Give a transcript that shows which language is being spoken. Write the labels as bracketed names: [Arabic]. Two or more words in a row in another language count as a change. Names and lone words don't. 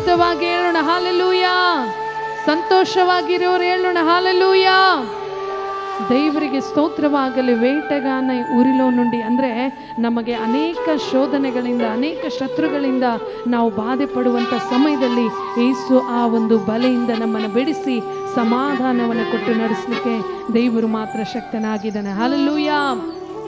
[Kannada] ಧೈರ್ಯವಾಗಿ ಹೇಳೋಣ ಹಾಲೆಲೂಯ. ಸಂತೋಷವಾಗಿರೋರು ಹೇಳೋಣ ಹಾಲೆಲೂಯ. ದೇವರಿಗೆ ಸ್ತೋತ್ರವಾಗಲಿ. [Telugu] వేటగాన ఊరిలో నుండి [Kannada] ಅಂದರೆ ನಮಗೆ ಅನೇಕ ಶೋಧನೆಗಳಿಂದ, ಅನೇಕ ಶತ್ರುಗಳಿಂದ ನಾವು ಬಾಧೆ ಪಡುವಂಥ ಸಮಯದಲ್ಲಿ ಯೇಸು ಆ ಒಂದು ಬಲೆಯಿಂದ ನಮ್ಮನ್ನು ಬಿಡಿಸಿ ಸಮಾಧಾನವನ್ನು ಕೊಟ್ಟು ನಡೆಸಲಿಕ್ಕೆ ದೇವರು ಮಾತ್ರ ಶಕ್ತನಾಗಿದ್ದಾನೆ. ಹಲ್ಲೆಲೂಯಾ.